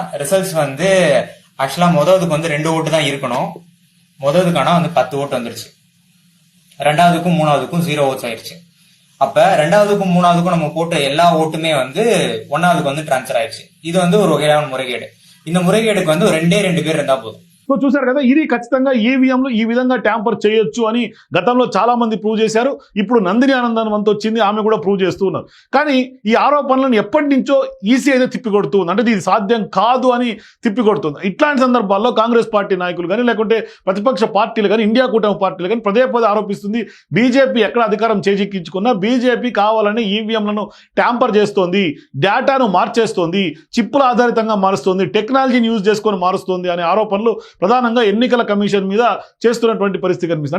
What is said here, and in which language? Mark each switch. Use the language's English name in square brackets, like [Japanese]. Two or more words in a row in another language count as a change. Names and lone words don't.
[English] results actually [Tamil] முதலுக்கு 2 ஓட்டு தான் இருக்கணும். முதலுக்கான 10 ஓட்டு வந்துருச்சு. ரெண்டாவதுக்கும் மூணாவதுக்கும் 0 ஓட்ஸ் ஆயிடுச்சு. அப்ப ரெண்டாவதுக்கும் மூணாவதுக்கும் நம்ம போட்ட எல்லா ஓட்டுமே ஒன்னாவதுக்கு டிரான்ஸ்பர் ஆயிடுச்சு. இது ஒரு வகையான முறைகேடு. இந்த முறைகேடுக்கு 2 பேர் இருந்தா போதும். [Telugu] సో చూశారు కదా, ఇది ఖచ్చితంగా ఈవీఎంలు ఈ విధంగా ట్యాంపర్ చేయొచ్చు అని గతంలో చాలా మంది ప్రూవ్ చేశారు. ఇప్పుడు నందిని ఆనందన్ వంతు వచ్చింది, ఆమె కూడా ప్రూవ్ చేస్తూ ఉన్నారు. కానీ ఈ ఆరోపణలను ఎప్పటి నుంచో ఈసీ అయితే తిప్పికొడుతూ ఉంది. అంటే ఇది సాధ్యం కాదు అని తిప్పికొడుతుంది. ఇట్లాంటి సందర్భాల్లో కాంగ్రెస్ పార్టీ నాయకులు కానీ, లేకుంటే ప్రతిపక్ష పార్టీలు కానీ, ఇండియా కూటమి పార్టీలు కానీ పదే ఆరోపిస్తుంది, బీజేపీ ఎక్కడ అధికారం చేజిక్కించుకున్నా బీజేపీ కావాలని ఈవీఎంలను ట్యాంపర్ చేస్తోంది, డేటాను మార్చేస్తోంది, చిప్పుల ఆధారితంగా మారుస్తోంది, టెక్నాలజీని యూజ్ చేసుకొని మారుస్తోంది అనే ఆరోపణలు ప్రధానంగా ఎన్నికల కమిషన్ మీద చేస్తున్నటువంటి పరిస్థితి కనిపిస్తుంది.